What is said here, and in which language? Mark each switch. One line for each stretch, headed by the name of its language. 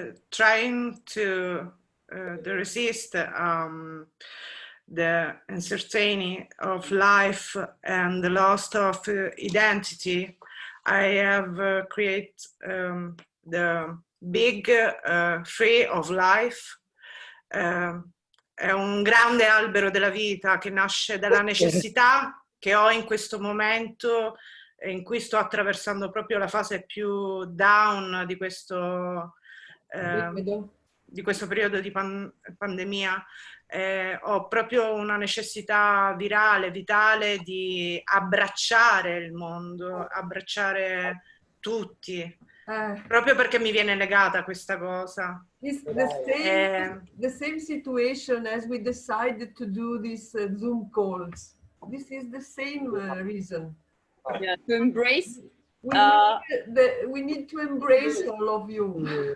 English: Trying to resist the uncertainty of life and the loss of identity, I have created the big tree of life.
Italian: È un grande albero della vita che nasce dalla necessità che ho in questo momento in cui sto attraversando proprio la fase più down di questo periodo di pandemia. Ho proprio una necessità virale, vitale di abbracciare il mondo, abbracciare tutti, proprio perché mi viene legata questa cosa.
English: It's the same situation as we decided to do these Zoom calls. This is the same reason. Yeah, to embrace. We need to embrace all of you.